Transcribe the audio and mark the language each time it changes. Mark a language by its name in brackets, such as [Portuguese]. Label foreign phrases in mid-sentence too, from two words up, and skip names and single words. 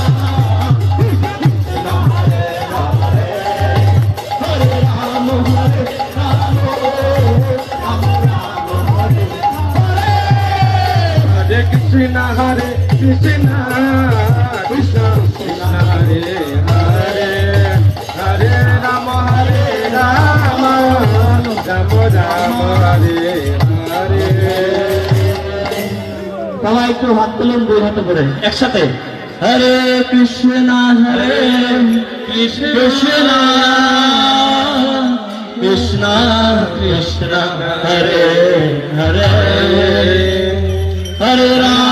[Sanskrit] हरे हरे हरे राम हरे राम राम राम हरे हरे हरे कृष्ण कृष्ण कृष्ण कृष्ण हरे हरे हरे राम राम राम हरे हरे [Bangla] সবাই একটু হাত তুলুন দুই হাতে করে একসাথে [Sanskrit] हरे कृष्ण कृष्ण कृष्ण कृष्ण हरे हरे हरे [Bangla] হরে